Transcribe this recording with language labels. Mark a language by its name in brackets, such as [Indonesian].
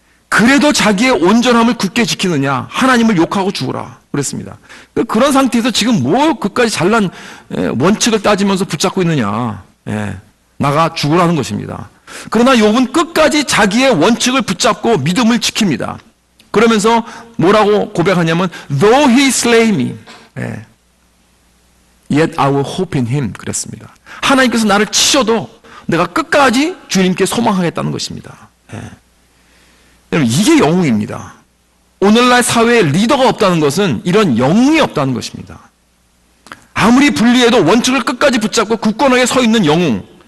[Korean] 그래도 자기의 온전함을 굳게 지키느냐? 하나님을 욕하고 죽어라. 그랬습니다. 그런 상태에서 지금 뭐 그까지 잘난 원칙을 따지면서 붙잡고 있느냐? 나가 죽으라는 것입니다. 그러나 욥은 끝까지 자기의 원칙을 붙잡고 믿음을 지킵니다. 그러면서 뭐라고 고백하냐면 [English] Though he slay me, yet I will hope in him. [Korean] 그랬습니다. 하나님께서 나를 치셔도 내가 끝까지 주님께 소망하겠다는 것입니다. 여러분, 이게 영웅입니다. 오늘날 사회에 리더가 없다는 것은 이런 영웅이 없다는 것입니다. 아무리 불리해도 원칙을 끝까지 붙잡고 굳건하게 서 있는 영웅.